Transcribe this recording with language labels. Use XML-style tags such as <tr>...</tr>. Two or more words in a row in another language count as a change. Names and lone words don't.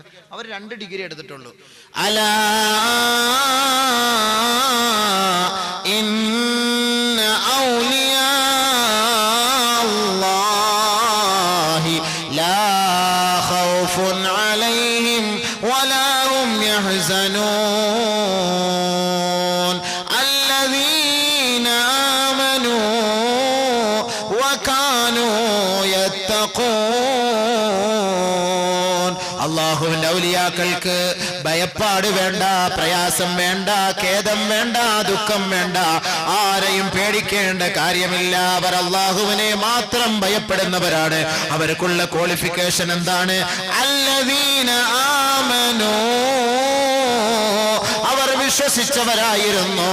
<ml>അവർ 2 ഡിഗ്രി എടുത്തിട്ടുള്ളൂ.</ml> <ar>ألا إن أولياء الله لا خوف يعلمون الذين آمنوا وكانوا يتقون.</ar> <ml>അല്ലാഹുവിന്റെ ഔലിയാക്കൾക്ക് ഭയപ്പാട് വേണ്ട, പ്രയാസം വേണ്ട, ഖേദം വേണ്ട, ദുഃഖം വേണ്ട, ആരെയും പേടിക്കേണ്ട കാര്യമില്ല. അവർ അല്ലാഹുവിനെ മാത്രം ഭയപ്പെടുന്നവരാണ്. അവർക്കുള്ള ക്വാളിഫിക്കേഷൻ എന്താണ്?</ml> <ar>الذين آمنوا,</ar> <ml>അവർ വിശ്വസിച്ചവരായിരുന്നു.</ml>